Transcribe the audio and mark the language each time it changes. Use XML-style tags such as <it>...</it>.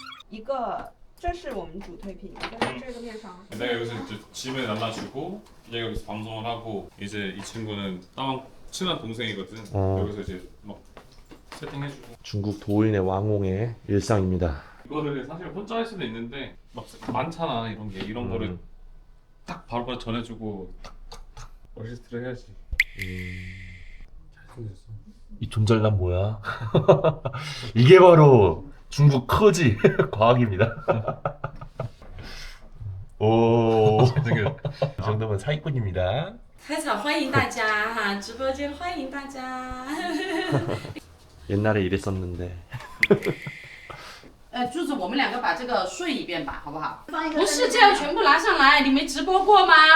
<zh>一个，这是我们主推品，一个是这个面肠。</zh> <ko>내가 여기서 이제 짐을 나눠주고 얘가 여기서 방송을 하고 이제 이 친구는 다운 친한 동생이거든. 여기서 이제 막 세팅해주고. 중국 도인의 왕홍의 일상입니다. 이거를 사실 혼자 할 수도 있는데 막 많잖아 이런 게 이런 거를 딱 바로바로 전해주고 탁탁탁 어시스트를 해야지. 잘생겼어. 이 존잘남 뭐야? 이게 바로 중국 커지 과학입니다. 오, 이 정도면 사기꾼입니다.</ko> <zh>开场欢迎大家哈，直播间欢迎大家。</zh> <ko>옛날에 이랬었는데.</ko> <zh>柱子，我们两个把这个睡一遍吧，好不好？不是这样全部拿上来，你没直播过吗？</zh>